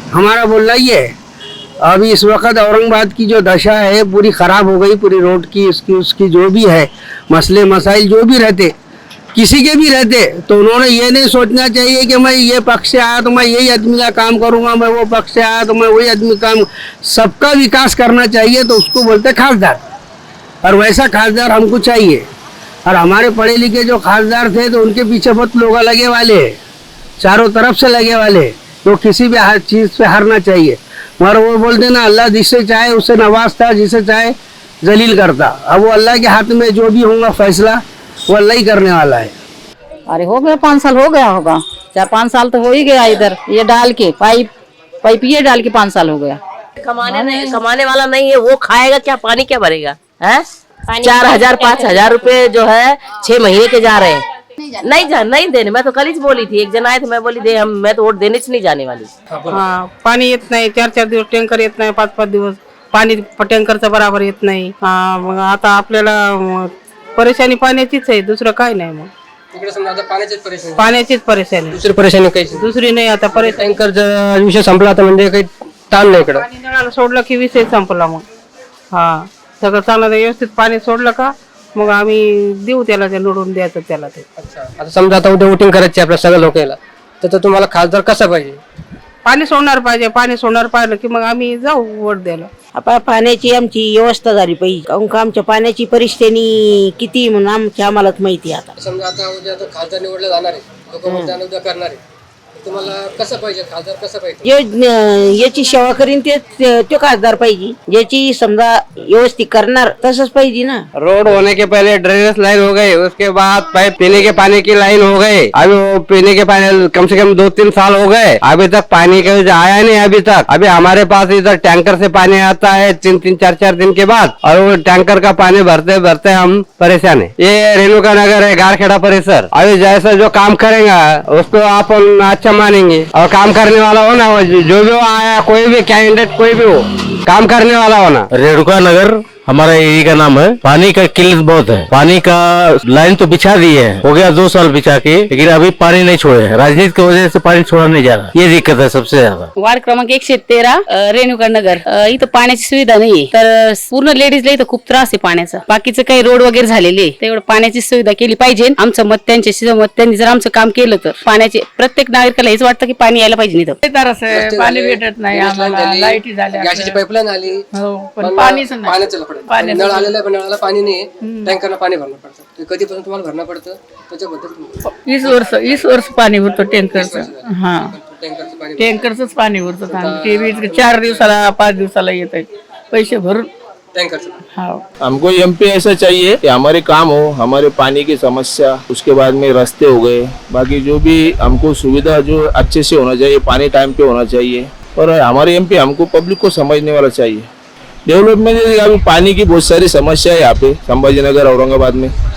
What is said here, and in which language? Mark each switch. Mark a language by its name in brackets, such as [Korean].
[Hindi] हमारा बोलना ये है. अभी इस वक्त औरंगाबाद की जो दशा है पूरी ख़राब हो गई, पूरी रोड की उसकी जो भी है मसले मसाइल जो भी रहते, किसी के भी रहते, तो उन्होंने ये नहीं सोचना चाहिए कि मैं ये पक्ष से आया तो मैं यही आदमी का काम करूँगा, मैं वो पक्ष से आया तो मैं वही आदमी काम. सबका विकास करना चाहिए, तो उसको बोलते खासदार. और वैसा खासदार हमको चाहिए. और हमारे पढ़े लिखे जो खासदार थे तो उनके पीछे बहुत लोग लगे वाले, चारों तरफ से लगे वाले, तो किसी भी हर चीज़ पे हारना चाहिए. मगर वो बोलते ना अल्लाह जिससे चाहे उससे नवाजता, जिसे चाहे जलील करता. अब वो अल्लाह के हाथ में जो भी होगा फैसला वो अल्लाह ही करने वाला है. अरे हो गया 5 साल हो गया होगा, 4-5 साल तो हो ही गया. इधर ये डाल के पाइप ये डाल के 5 साल हो गया. कमाने वाला नहीं है, वो खाएगा क्या, पानी क्या भरेगा है. 4,000 5,000 रुपए जो है 6 महीने के जा रहे हैं. नहीं देने. मैं तो कल ही बोली थी, एक जन आए थे, मैं बोली दे मैं तो वोट देने से नहीं जाने वाली. [Marathi] हाँ, पाणी येत नाही. 4-4 दिवस टँकर येत नाही, 5-5 दिवस पाणी टँकरचं बराबर येत नाही. मग आता आपल्याला परेशानी पाण्याचीच आहे, दुसरं काय नाही. मग तिकडे समजा आता पाण्याचीच परेशानी, दुसरी परेशानी काही दुसरी नाही. आता परेशानी टँकरचा विषय संपला आता, म्हणजे काही ताण नाही इकडं. पाणी नळाला सोडलं की विषय संपला. मग सगळं चांगलं व्यवस्थित पाणी सोडलं का मग आम्ही देऊ त्याला, ते निवडून द्यायचं त्याला ते. आता समजा आता उद्या वोटिंग करायची आपल्या सगळ्या लोकांना, तर तुम्हाला खासदार कसा पाहिजे? पाणी सोडणार पाहिजे. पाणी सोडणार पाहिलं की मग आम्ही जाऊ वोट द्यायला. आता पाण्याची आमची व्यवस्था झाली पाहिजे, कारण का आमच्या पाण्याची परिस्थिती किती म्हणून आम्हालाच माहिती. आता समजा आता उद्या खासदार निवडले जाणार आहे, लोक मतदान उद्या करणार आहे, तुम्हाला कसं पाहिजे खासदार, कसं पाहिजे? याची सेवा करीन तो खासदार पाहिजे, ज्याची समजा व्यवस्थित करणार तसंच पाहिजे ना. [Hindi] रोड होने के पहले ड्रेनेज लाइन हो गए, उसके बाद पाइप पीने के पानी की लाइन हो गए. अभी वो पीने के पानी कम से कम 2-3 साल हो गए, अभी तक पानी का आया नहीं. अभी तक अभी हमारे पास इधर टैंकर से पानी आता है 3-3 4-4 दिन के बाद, और वो टैंकर का पानी भरते भरते हम परेशान है. ये रेणुका नगर है, गारखेड़ा परिसर. अभी जैसा जो काम करेगा उसको आप अच्छा मानेंगे, और काम करने वाला हो ना, जो भी आया कोई भी कैंडिडेट कोई भी हो, काम करने वाला होना. रेणुका नगर हमारा एरिया का नाम है. पानी का किल्लत बहुत है. पानी का लाइन तो बिछा दी है, हो गया 2 साल बिछा के, लेकिन अभी पानी नहीं छोड़े. राजनीति की वजह से पानी छोड़ा नहीं जा रहा, ये दिक्कत है सबसे ज्यादा. वार्ड क्रमांक 113 रेणुका नगर. [Marathi] इथं पाण्याची सुविधा नाहीये, तर पूर्ण लेडीजला इथं खूप त्रास आहे पाण्याचा. बाकीचं काही रोड वगैरे झालेले, तेवढं पाण्याची सुविधा केली पाहिजे. आमचं मत त्यांच्याशी मत, त्यांनी जर आमचं काम केलं तर पाण्याचे प्रत्येक नागरिकाला हेच वाटतं की पाणी यायला पाहिजे. इथं पाणी भेटत नाही आम्हाला, लाईटी झाल्या, गॅसची पाईपलाईन आली, पण पाणीच नाही. पाण्याचं नळ आलेला आहे, पण नळाला पाणी नाही, टँकरला पाणी भरणं पडतं. ते कधीपासून तुम्हाला भरणं पडतं त्याच्याबद्दल? 20 वर्ष पाणी भरतो टँकरचं. हा, टँकरचं पाणी टँकरचंच पाणी भरतो. ते बी 4 दिवसाला 5 दिवसाला येत आहे, पैसे भरून. टँकरचं हाँ, [Hindi] हमको एमपी ऐसा चाहिए कि हमारे काम हो, हमारे पानी की समस्या, उसके बाद में रास्ते हो गए, बाकी जो भी हमको सुविधा जो अच्छे से होना चाहिए, पानी टाइम पे होना चाहिए. और हमारे एमपी हमको पब्लिक को समझने वाला चाहिए. डेवलपमेंट अभी पानी की बहुत सारी समस्या है यहाँ पे संभाजीनगर औरंगाबाद में.